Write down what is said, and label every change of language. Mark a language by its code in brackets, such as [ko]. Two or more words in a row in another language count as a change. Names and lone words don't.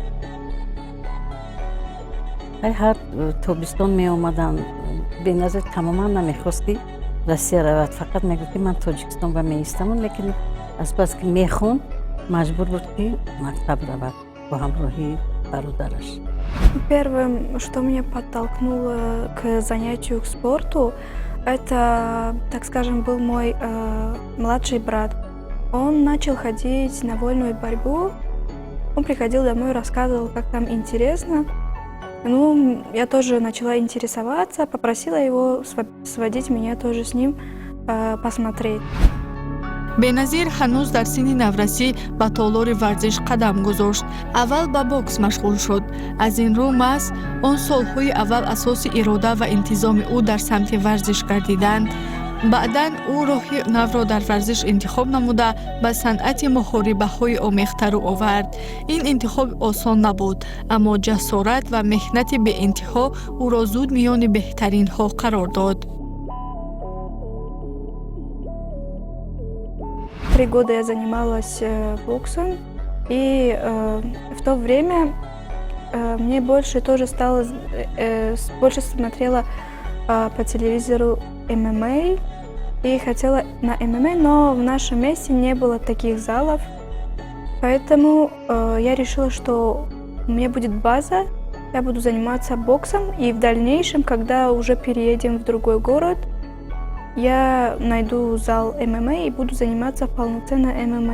[tg] ҳар тобистон меомаданд. беназир тамоман намехост ки Россия равад, фақат мегӯфт ки ман Тоҷикистон ва меистамам, лекин азбаски мехонд, маҷбур буд ки мактаб равад бо ҳамроҳи бародараш. [ru] Первым, что меня подтолкнуло к занятию к спорту, это, так скажем, был мой младший брат. Он начал ходить на вольную борьбу. Он приходил домой, рассказывал, как там интересно. Ну, я тоже начала интересоваться, попросила его сводить меня тоже с ним посмотреть. [tg] беназир ҳанӯз дар синни наврасӣ ба толори варзиш қадам гузошт. аввал ба бокс машғул шуд. аз ин рӯ маҳз он солҳои аввал асоси ирода ва интизоми ӯ дар самти варзиш гардиданд. баъдан ӯ роҳи навро дар варзиш интихоб намуда ба санъати муҳорибаҳои омехтару овард. ин интихоб осон набуд, аммо ҷасорат ва меҳнати беинтиҳо ӯро зуд миёни беҳтаринҳо қарор дод. [ru] 3 года я занималась боксом, и в то время мне больше тоже стало, больше смотрела по телевизору ММА, и хотела на ММА, но в нашем месте не было таких залов, поэтому я решила, что у меня будет база, я буду заниматься боксом, и в дальнейшем, когда уже переедем в другой город, я найду зал ММА и буду заниматься полноценно ММА.